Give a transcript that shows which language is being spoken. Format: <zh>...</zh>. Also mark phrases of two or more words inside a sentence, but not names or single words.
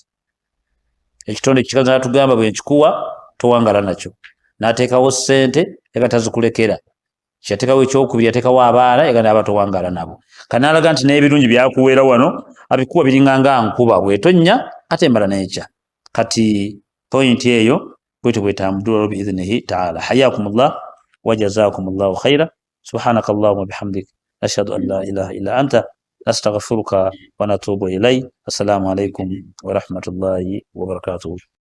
<lg>Ekitonde ekikazi n'atugamba bwe nkikuwa towangala nakyo, n'ateekawo ssente ega tazikulekera, kyateekawo ekyokubiri yateekawo abaana ega n'aba towangala nabo. Kanaalaga nti n'ebirungi byakuweera wano abikuwa biringanga nkuba bwetonnya ate mbala n'ekya. Kati pointi eyo bwetyo bwetambudde</lg> <ar>بإذنه تعالى. حياكم الله وجزاكم الله خيرا. سبحانك اللهم وبحمدك أشهد أن لا إله إلا أنت أستغفرك ونتوب إليك. السلام عليكم ورحمة الله وبركاته.</ar>